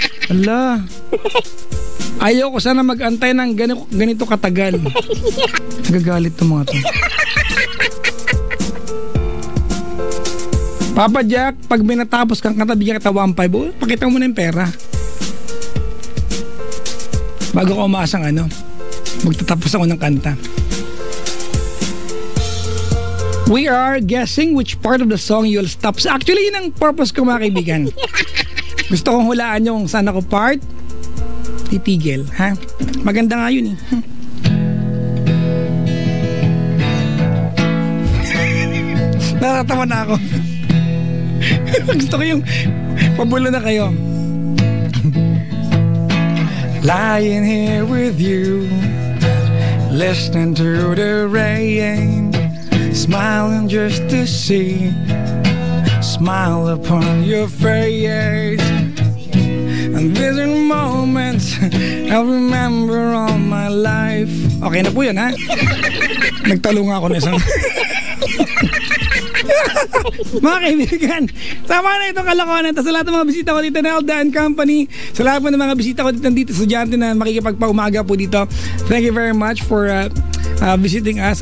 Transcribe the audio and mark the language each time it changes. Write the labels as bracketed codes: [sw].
[tl] Ala, ayoko sana mag-antay ng ganito katagal. Nagagalit to mga to. Papa Jack, pag may natapos kang kanta, bigyan kita 1.5. Pakita mo na yung pera. Bago ko umaasang magtatapos ako ng kanta. [en] We are guessing which part of the song you'll stop. [tl] So actually, yun ang purpose ko, mga kaibigan. Gusto kong hulaan yung saan ako part, titigil. Ha? Maganda nga yun eh. Natatawa na ako. Gusto ko yung pabulo na kayo. [en] Lying here with you, listening to the rain, smiling just to see smile upon your face. And these are moments I'll remember all my life. [tl] Okay na po yun, ha? Nagtalo nga ako na isang mga kaibigan, sama na itong kalokohan. Sa lahat ng mga bisita ko dito na Elda and Company, sa lahat po ng mga bisita ko dito estudyante na makikipagpaumaga po dito, [en] thank you very much for visiting us.